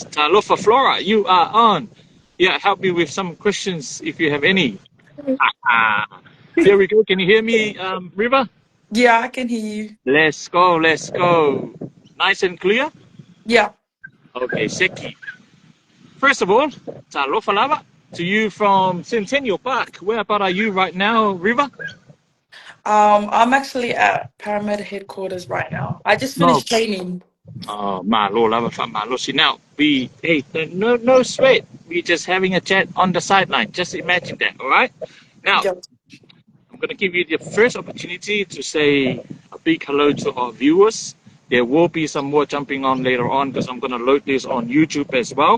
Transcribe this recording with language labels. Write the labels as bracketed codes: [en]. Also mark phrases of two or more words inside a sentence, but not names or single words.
[en] Talofa Flora, you are on. Yeah, help me with some questions if you have any. There we go. Can you hear me, Ryvrr? Yeah, I can hear you. Let's go. Let's go. Nice and clear. Yeah. Okay, Seki. First of all, [sm] talofa lava [en] to you from Centennial Park. Where about are you right now, Ryvrr? I'm actually at Paramedic headquarters right now. I just No. finished training. [sm] Malo lava fa malo. [en] See now, no sweat. We just having a chat on the sideline. Just imagine that, all right? Now, Yeah. I'm going to give you the first opportunity to say a big hello to our viewers. There will be some more jumping on later on because I'm going to load this on YouTube as well.